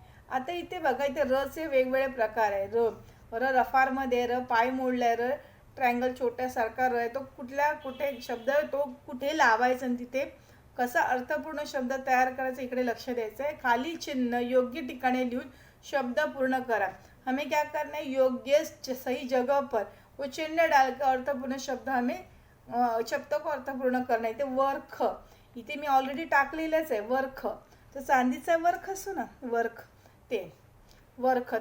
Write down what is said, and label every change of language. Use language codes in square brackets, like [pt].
[mr] आता इथे बघा, इथे रचे वेगवेगळे प्रकार आहे. र रफारमध्ये, र पाय मोडलाय, र ट्रायंगल छोट्यासारखा र आहे, तो कुठे शब्द तो कुठे लावायचा आणि तिथे कसा अर्थपूर्ण शब्द तयार करायचा इकडे लक्ष द्यायचं आहे. खाली चिन्ह योग्य ठिकाणी लिहून शब्द पूर्ण करा. [hi] हमें क्या करना है? योग्य सही जगह पर वो चिन्ह डालकर अर्थपूर्ण शब्द शब्द को अर्थपूर्ण करना है. [mr] इथे वर्ख, इथे मी ऑलरेडी टाकलेलंच आहे वर्ख. तर चांदीचा वर्ख असतो ना, वर्ख, ते वर्ख.